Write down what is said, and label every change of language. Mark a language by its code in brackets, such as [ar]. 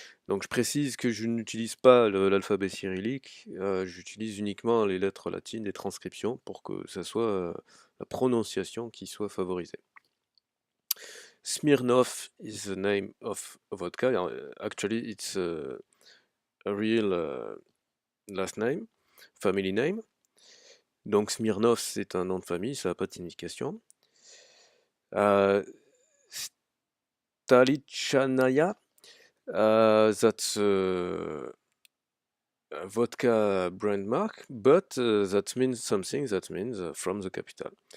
[fr] Donc je précise que je n'utilise pas l'alphabet cyrillique, j'utilise uniquement les lettres latines, les transcriptions, pour que ça soit la prononciation qui soit favorisée. [en] Smirnov is the name of a vodka. Actually, it's a real last name, family name. [fr] Donc Smirnov, c'est un nom de famille, ça n'a pas de signification. [en] Stalichanaya, that's a vodka brand mark, but that means something, that means from the capital.